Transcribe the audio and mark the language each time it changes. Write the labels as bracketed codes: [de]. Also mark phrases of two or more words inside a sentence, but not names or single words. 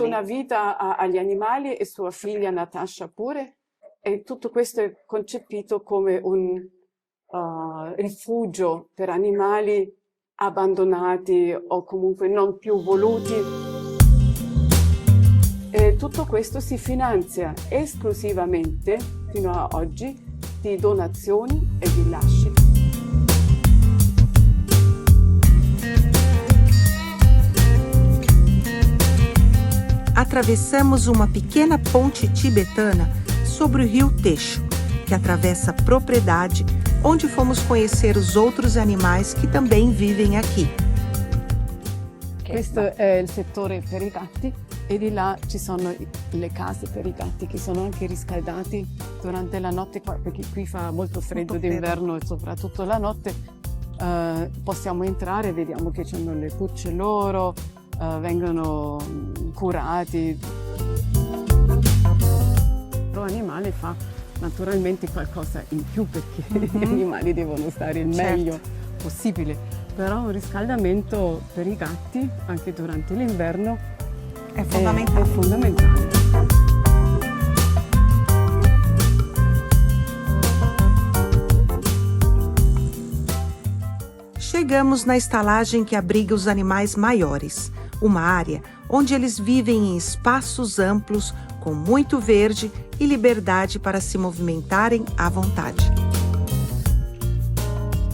[it] una vita agli animali, e sua figlia Natasha pure, e tutto questo è concepito come un rifugio per animali abbandonati o comunque non più voluti. E tutto questo si finanzia esclusivamente, fino a oggi, di donazioni e di lasci. [pt] Atravessamos uma pequena ponte tibetana sobre o rio Techo, que atravessa a propriedade onde fomos conhecer os outros animais que também vivem aqui. [it] Questo è il settore per i gatti, e di là ci sono le case per i gatti che sono anche riscaldati durante la notte, perché qui fa molto freddo d'inverno e soprattutto la notte. Possiamo entrare, vediamo che c'hanno le cucce loro, vengono curati. Pro Animale fa naturalmente qualcosa in più, perché gli animali devono stare il meglio possibile, però un riscaldamento per i gatti anche durante l'inverno è fondamentale. È fondamentale. [pt] Chegamos na estalagem que abriga os animais maiores, uma área onde eles vivem em espaços amplos, com muito verde e liberdade para se movimentarem à vontade.